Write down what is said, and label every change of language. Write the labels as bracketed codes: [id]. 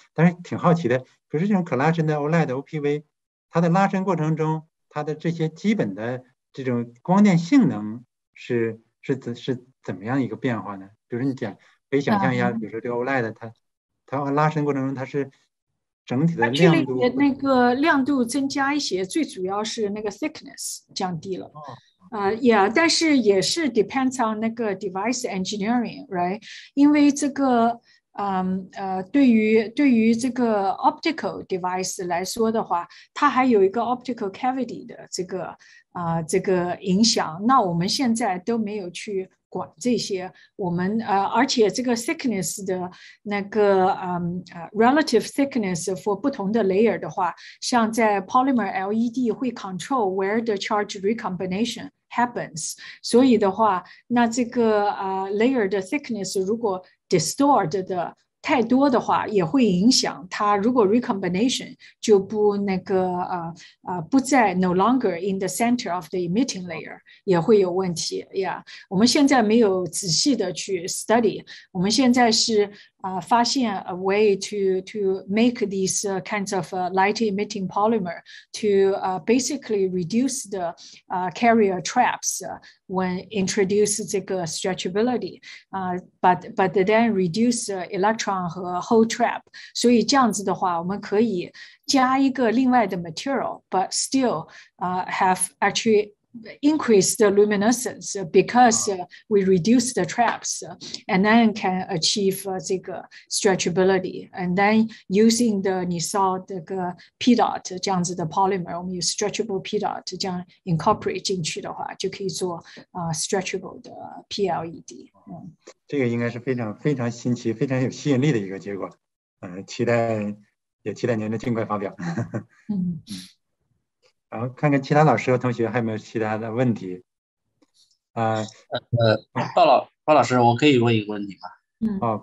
[zh] 但是挺好奇的，可是这种可拉伸的 OLED OPV， 它的拉伸过程中，它的这些基本的这种光电性能是怎么样一个变化呢？比如说你可以想象一下，比如说这个 OLED 它拉伸过程中它是整体的亮度，那个亮度增加一些，最主要是那个 thickness 降低了。但是也是 [en] depends on [zh] 那个 device engineering， right？因为这个对于这个 optical device 来说的话，它还有一个 optical cavity 的这个影响。那我们现在都没有去管这些，我们而且这个 thickness 的那个 [en] relative thickness for [zh] 不同的 layer 的话，像在 Polymer LED 会 [en] control where the charge recombination happens， [zh] 所以的话，那这个layer 的 thickness 如果 distort 的太多的话，也会影响它。如果 recombination 就不那个不在 [en] no longer in the center of the emitting layer， [zh] 也会有问题呀。我们现在没有仔细的去 [en] study， [zh] 我们现在是发现 [en] a way to make these kinds of light emitting polymer to basically reduce the carrier traps when introduce 这个 stretchability but then reduce electron 和 hole trap， [zh] 所以这样子的话，我们可以加一个另外的 [en] material but still have actually increase the luminescence because we reduce the traps and then can achieve 这个 stretchability and then using the 你saw这个 P dot 这样子的 polymer， [zh] 我们有 [en] stretchable P dot 这样 incorporate [zh] 进去的话，就可以做 [en] stretchable 的 PLED。 [zh] 这个应该是非常非常新奇、非常有吸引力的一个结果。期待您的尽快发表。然后看看其他老师和同学还有没有其他的问题。鲍老师，我可以问一个问题吗？